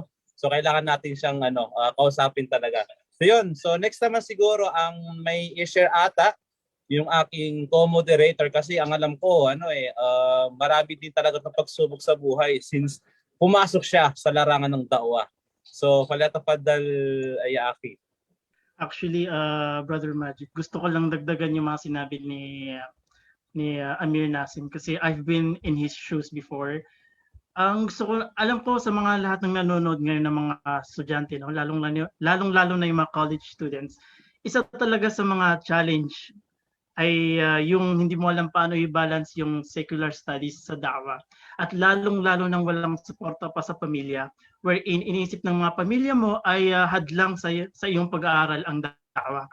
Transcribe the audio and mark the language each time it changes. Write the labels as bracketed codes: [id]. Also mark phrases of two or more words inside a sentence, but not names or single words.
[tl] So kailangan natin siyang kausapin talaga. So yun. So next naman siguro ang may i-share ata yung aking co-moderator kasi ang alam ko marami din talaga ng pagsubok sa buhay since pumasok siya sa larangan ng dawa. [ar] So, فليتفضل يا أخي. [tl] Actually, Brother Magic, gusto ko lang dagdagan yung mga sinabi ni Amir Nasim kasi [en] I've been in his shoes before. [tl] Ang gusto ko, alam ko sa mga lahat ng nanonood ngayon ng mga estudyante, no, lalong-lalo na yung mga [en] college students, [tl] isa talaga sa mga challenge ay yung hindi mo alam paano i-balance yung [en] secular studies [tl] sa da'wah. At lalong-lalo nang walang suporta pa sa pamilya, wherein iniisip ng mga pamilya mo ay hadlang sa iyong pag-aaral ang da'wah.